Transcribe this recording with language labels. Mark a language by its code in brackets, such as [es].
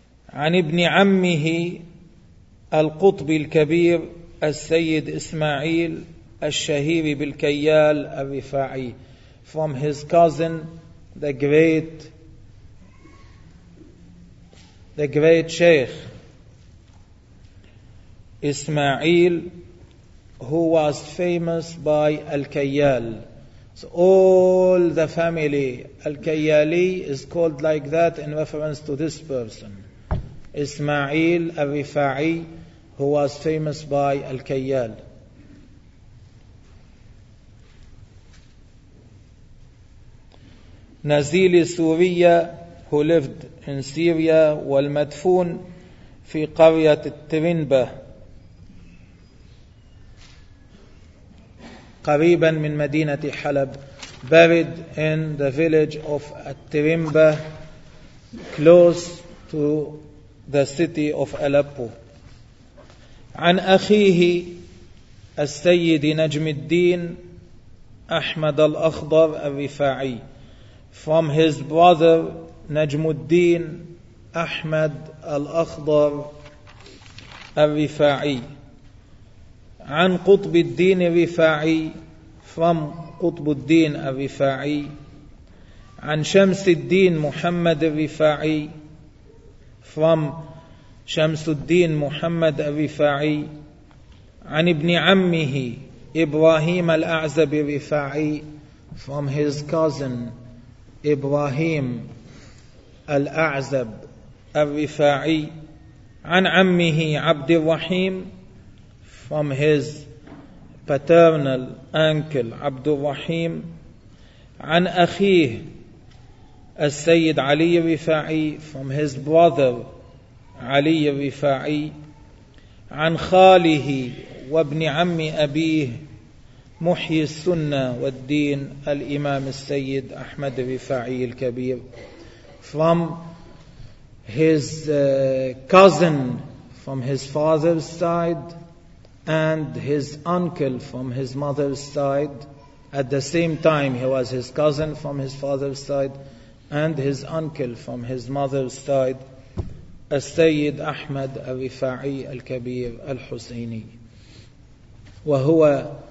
[ar] عن ابن عمه القطب الكبير السيد إسماعيل الشهير بالكيال الرفاعي, [en] from his cousin the great شيخ إسماعيل, who was famous by [ar] الكيال. [en] So all the family الكيالي is called like that in reference to this person, إسماعيل الرفاعي, who was famous by الكيال. [ar] نزيل سوريا, [en] who lived in Syria, [ar] والمدفون في قرية الترنبة قريبا من مدينة حلب, [en] buried in the village of الترنبة close to the city of Aleppo. [ar] عن أخيه السيد نجم الدين أحمد الأخضر الرفاعي, [en] from his brother [ar] نجم الدين أحمد الأخضر الرفاعي. عن قطب الدين الرفاعي, [en] from [ar] قطب الدين الرفاعي. عن شمس الدين محمد الرفاعي, [en] from [ar] شمس الدين محمد الرفاعي. عن ابن عمه إبراهيم الأعزب الرفاعي, [en] from his cousin [ar] إبراهيم الأعزب الرفاعي. عن عمه عبد الرحيم, [en] from his paternal uncle [ar] عبد الرحيم. عن أخيه السيد علي الرفاعي, [en] from his brother [ar] علي الرفاعي. عن خاله وابن عم أبيه محي السنة والدين الإمام السيد أحمد الرفاعي الكبير, [en] from his cousin from his father's side and his uncle from his mother's side, at the same time he was his cousin from his father's side and his uncle from his mother's side, السيد أحمد الرفاعي الكبير الحسيني, [ar] وهو